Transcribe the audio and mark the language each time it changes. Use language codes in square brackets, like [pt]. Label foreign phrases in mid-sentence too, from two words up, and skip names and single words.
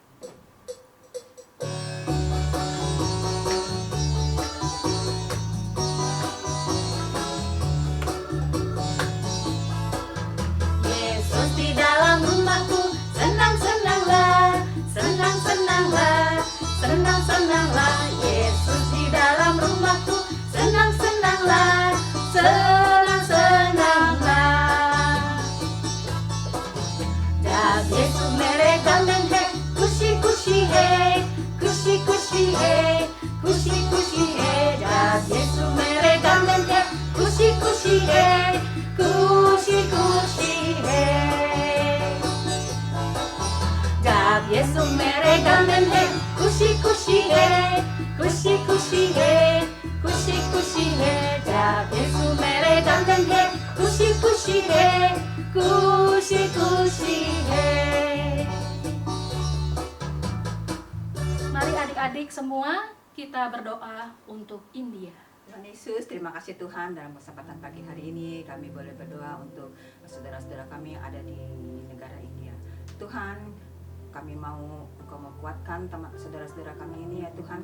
[id] Yesus di dalam rumahku, senang-senanglah, senang-senanglah, senang-senanglah. Yesus di dalam rumahku, senang-senanglah, senang-senanglah. [hi] जब यीशु मेरे घर में है, ख़ुशी-ख़ुशी है, ख़ुशी-ख़ुशी है, ख़ुशी-ख़ुशी है. जब यीशु मेरे घर में है, ख़ुशी-ख़ुशी है, ख़ुशी-ख़ुशी है. जब यीशु मेरे घर में है, ख़ुशी-ख़ुशी है, ख़ुशी-ख़ुशी है, ख़ुशी-ख़ुशी है. जब यीशु मेरे घर में है, ख़ुशी-ख़ुशी है, ख़ुशी-ख़ुशी है. [id] Mari adik-adik semua kita berdoa untuk India. Tuhan Yesus, terima kasih Tuhan, dalam kesempatan pagi hari ini kami boleh berdoa untuk saudara-saudara kami yang ada di negara India. Tuhan, kami mau Engkau menguatkan saudara-saudara kami ini ya Tuhan.